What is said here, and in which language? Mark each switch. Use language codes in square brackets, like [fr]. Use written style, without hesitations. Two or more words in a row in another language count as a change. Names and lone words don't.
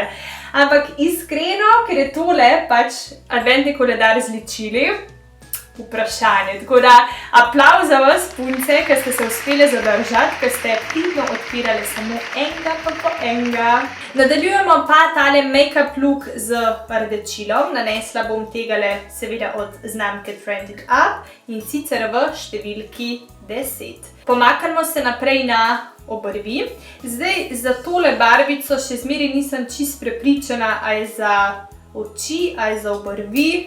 [sl] Ampak iskreno, ker je tole pač adventni koledar z ličili, vprašanje. Tako da aplavz za vas, punce, ki ste se uspeli zadržati, ki ste pridno odpirali samo enega pa po enega. Nadaljujemo pa tale [en] make-up look [sl] z rdečilom. Nanesla bom tegale seveda od znamke Trending Up in sicer v številki 10. Pomaknemo se naprej na obrvi. Zdaj za tole barvico še zmeraj nisem čisto prepričana, a je za oči, a je za obrvi.